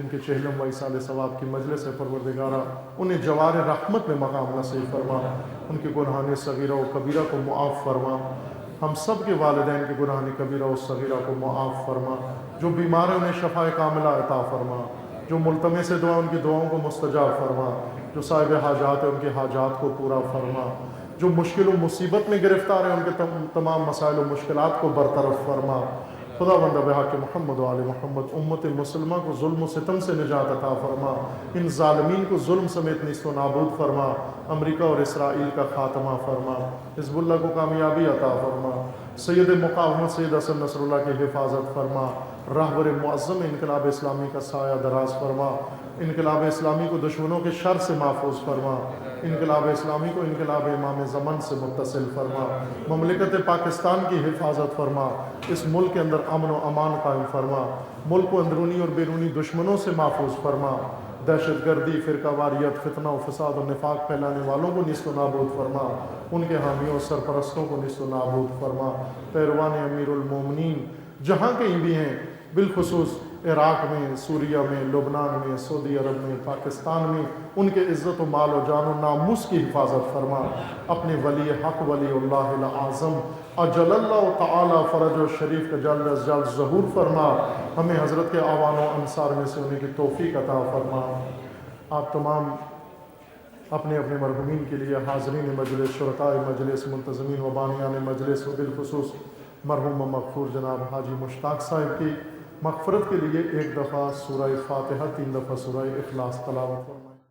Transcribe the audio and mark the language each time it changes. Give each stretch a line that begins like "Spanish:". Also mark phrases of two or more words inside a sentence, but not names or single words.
Urdu: کے 46 سال ثواب کی مجلس ہے، پروردگارہ انہیں جوار رحمت میں مقام نصیب فرما، ان کے گناہان صغیرہ و کبیرہ کو معاف فرما، ہم سب کے والدین کے گناہان کبیرہ و صغیرہ کو معاف فرما، جو بیمار ہیں انہیں شفاء کاملہ عطا فرما، جو ملتمس دعا ان کی دعاؤں کو مستجاب فرما، جو صاحب حاجات ہیں ان کے حاجات کو پورا فرما، جو مشکل و مصیبت میں گرفتار ہیں ان کے تمام مسائل و مشکلات کو برطرف فرما۔ خدا بندہ بحق محمد و آل محمد امت مسلمہ کو ظلم و ستم سے نجات عطا فرما، ان ظالمین کو ظلم سمیت نیست و نابود فرما، امریکہ اور اسرائیل کا خاتمہ فرما، حزب اللہ کو کامیابی عطا فرما، سید مقاومت سید حسن نصر اللہ کی حفاظت فرما، رہبر معظم انقلاب اسلامی کا سایہ دراز فرما، انقلاب اسلامی کو دشمنوں کے شر سے محفوظ فرما، انقلاب اسلامی کو انقلاب امام زمن سے متصل فرما، مملکت پاکستان کی حفاظت فرما، اس ملک کے اندر امن و امان قائم فرما، ملک کو اندرونی اور بیرونی دشمنوں سے محفوظ فرما، دہشت گردی، فرقہ واریت، فتنہ و فساد و نفاق پھیلانے والوں کو نیست و نابود فرما، ان کے حامیوں اور سرپرستوں کو نیست و نابود فرما، پیروان امیر المومنین جہاں کہیں بھی ہیں، بالخصوص عراق میں، سوریہ میں، لبنان میں، سعودی عرب میں، پاکستان میں، ان کے عزت و مال و جان و ناموس کی حفاظت فرما، اپنے ولی حق ولی اللہ العظم
Arabic: اجل اللہ تعالی فرج و شریف
Urdu: کا جلد از جلد ظہور فرما، ہمیں حضرت کے آوان و انصار میں سے ہونے کی توفیق عطا فرما۔ آپ تمام اپنے اپنے مرحومین کے لیے حاضرین مجلس، شرکاء مجلس، منتظمین و بانیان مجلس و بالخصوص مرحوم و مغفور جناب حاجی مشتاق صاحب کی مغفرت کے لیے ایک دفعہ سورہ فاتحہ، 3 دفعہ سورہ اخلاص تلاوت فرما۔